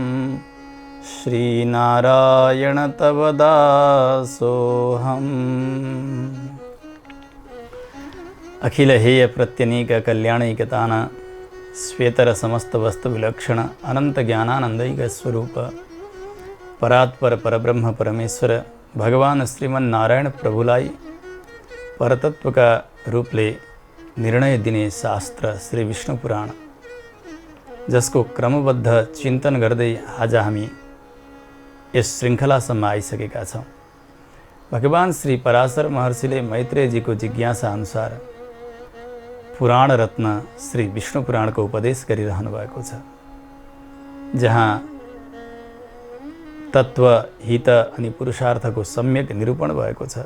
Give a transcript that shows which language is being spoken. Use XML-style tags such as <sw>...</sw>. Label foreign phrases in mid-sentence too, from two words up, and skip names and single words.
<sa>श्रीनारायण तव दासोऽहम्। अखिल हेय प्रत्यनीक कल्याणैकतान श्वेतर समस्त वस्तु विलक्षण अनंत ज्ञानानंदैक स्वरूप परात्पर परब्रह्म परमेश्वर</sa> <ne>भगवान श्रीमन नारायण प्रभुलाई परतत्व का रूपले निर्णय दिने शास्त्र श्री विष्णु पुराण जसको क्रमबद्ध चिंतन गर्दै आज हामी यस श्रृङ्खलासम्म आइसकेका छौँ। भगवान श्री पराशर महर्षिले मैत्रेयजीको जिज्ञासा अनुसार पुराण रत्न श्री विष्णु पुराण को उपदेश गरिरहनु भएको छ, जहाँ तत्व हित अनि पुरुषार्थको सम्यक निरूपण भएको छ।</ne>